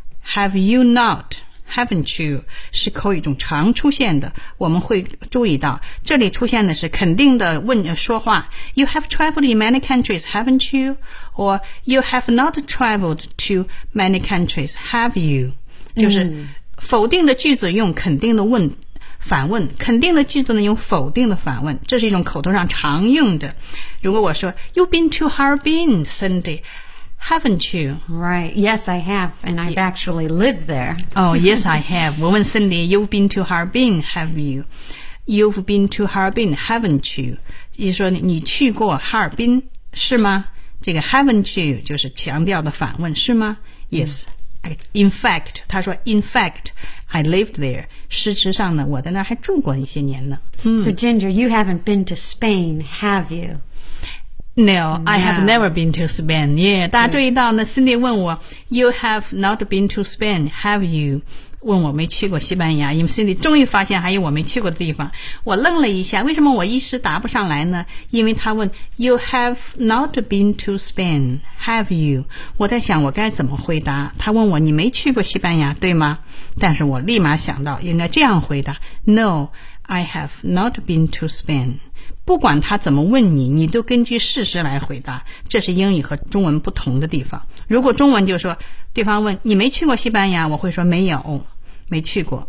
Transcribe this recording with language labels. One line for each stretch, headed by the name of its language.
English: Have you not, haven't you?
Chinese: 是口语中常出现的，我们会注意到这里出现的是肯定的问说话
English: You have traveled in many countries, haven't you? Or you have not traveled to many countries, have you?
Chinese: 就是否定的句子用肯定的问反问，肯定的句子呢用否定的反问，这是一种口头上常用的。如果我说
English: You've been to Harbin, Cindy, haven't you? Right, yes I have, and I've actually lived there. Oh, yes I have.
Chinese: 我问
English: Cindy, You've been to Harbin, have you? You've been to Harbin, haven't you?
Chinese: 意思说 你去过哈尔滨是吗？这个
English: haven't you
Chinese: 就是强调的反问是吗？Yes.、Mm.
English: In fact,
Chinese: 他说
English: In fact, I lived there.
Chinese: 事实上呢我在那还住过一些年呢、
English: So Ginger, you haven't been to Spain, have you? No, I have never been to Spain. Yeah,
Chinese: 大家注意到呢
English: Cindy
Chinese: 问我
English: You have not been to Spain, have you?
Chinese: 问我没去过西班牙，因为 Cindy 终于发现还有我没去过的地方。我愣了一下，为什么我一时答不上来呢？因为他问
English: You have not been to Spain, have you?
Chinese: 我在想我该怎么回答。他问我你没去过西班牙，对吗？但是我立马想到应该这样回答
English: No, I have not been to Spain.
Chinese: 不管他怎么问你，你都根据事实来回答，这是英语和中文不同的地方。如果中文就说对方问你没去过西班牙，我会说没有，没去过。